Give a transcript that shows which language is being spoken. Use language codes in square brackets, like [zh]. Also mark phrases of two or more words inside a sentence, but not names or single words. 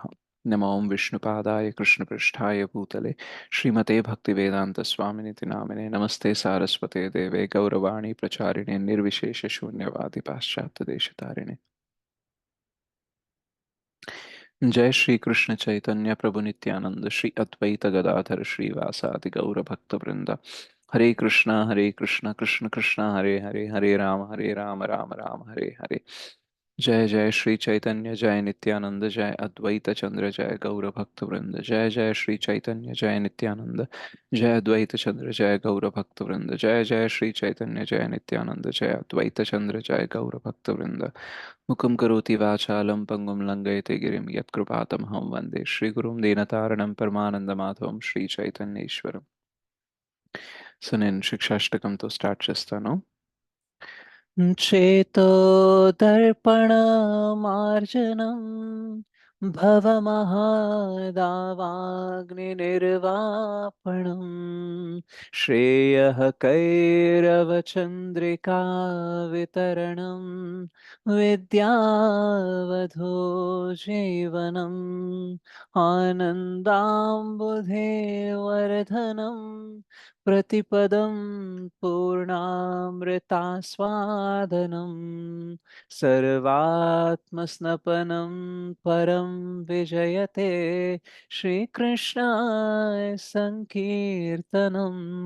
[sa] नमो ओं विष्णुपादाय कृष्णपृष्ठाय भूतले श्रीमते भक्तिवेदान्तस्वामिनिति नामिने नमस्ते सारस्वते देवे गौरवाणी प्रचारिणे निर्विशेषशून्यवादि पाश्चात्यदेशतारिणे। जय श्री कृष्ण चैतन्य प्रभु नित्यानंद श्री अद्वैत गदाधर श्रीवासादि गौर भक्त वृंद। हरे कृष्णा कृष्ण कृष्ण हरे हरे, हरे राम राम राम हरे हरे। जय जय श्री चैतन्य जय नित्यानंद जय अद्वैत चंद्र जय गौर भक्त वृंद। जय जय श्री चैतन्य जय नित्यानंद जय अद्वैत चंद्र जय गौर भक्त वृंद। जय जय श्री चैतन्य जय नित्यानंद जय अद्वैत चंद्र जय गौर भक्त वृंद। मुखं करोति वाचालं पङ्गुं लङ्घयते गिरिं यत्कृपातमहं वन्दे श्रीगुरुं दीनतारणं परमानन्दमाधवं శ్రీచైతన్యేశ్వరం. [te] సో నేను శిక్షాష్టకంతో స్టార్ట్ చేస్తాను. [sa] చేతో దర్పణమార్జనం భవమహాదావాగ్నిర్వాపణం శ్రేయః కైరవచంద్రికా వితరణం విద్యావధో జీవనం ఆనందాంబుధేవర్ధనం प्रतिपदं पूर्णामृतास्वादनं सर्वात्मस्नपनं परं विजयते श्रीकृष्णाय सङ्कीर्तनं